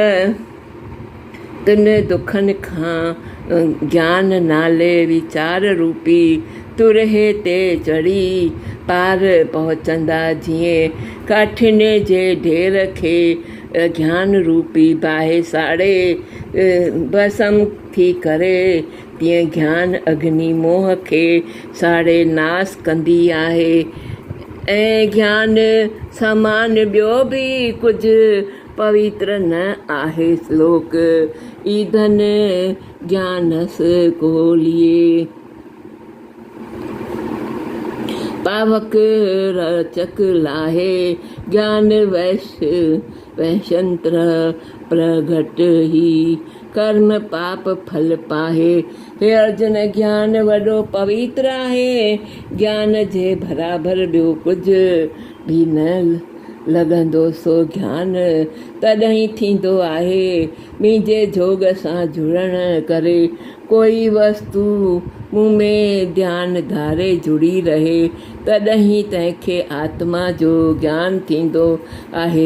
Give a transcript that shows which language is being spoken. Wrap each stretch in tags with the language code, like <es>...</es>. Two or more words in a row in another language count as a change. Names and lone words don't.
<sd>तिन दुखनि खां ज्ञान नाले वीचार रूपी तुरहे ते चढ़ी पार पहुचंदा, जीअं काठिन जे ढेर खे ज्ञान रूपी बाहि साड़े भस्म थी करे, तीअं ज्ञान अग्नि मोह खे साड़े नास कंदी आहे। ऐं ज्ञान समान ॿियो बि कुझु पवित्र न आहे। श्लोक ईंधन ज्ञानस कोलिए, पावक रचक लाहे ज्ञान वैशंत्र प्रगट ही कर्म पाप फल पाहे। हे अर्जुन ज्ञान वॾो पवित्र आहे, ज्ञान जे बराबरि ॿियो कुझु बि न लॻंदो। सो ज्ञान तॾहिं थींदो आहे मुंहिंजे जोग सां जुड़ण करे कोई वस्तु मूं में ध्यानु धारे जुड़ी रहे, तॾहिं तंहिंखे आत्मा जो ज्ञान थींदो आहे।</sd>